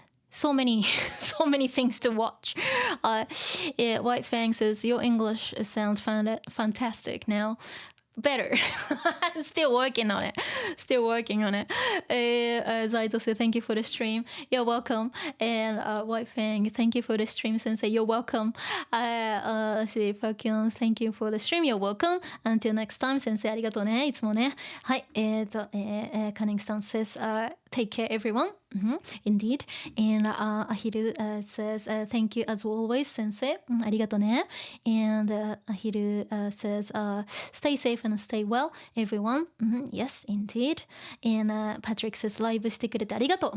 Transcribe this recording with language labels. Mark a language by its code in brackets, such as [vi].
[en] So many things to watch. White Fang says your English sounds fantastic now. Better. Still working on it. Zaito said thank you for the stream. You're welcome. And White Fang, thank you for the stream, Sensei. You're welcome. Let's see, Falcon, thank you for the stream. You're welcome. Until next time, Sensei, [ja] ありがとうね。いつもね。はい。 [en] Cunningston says, take care, everyone. Indeed. And Ahiru says, thank you as always, Sensei. [ja] ありがとうね。 [en] And Ahiru says, stay safe and stay well, everyone. Yes, indeed. And Patrick says, [ja] ライブしてくれてありがとう。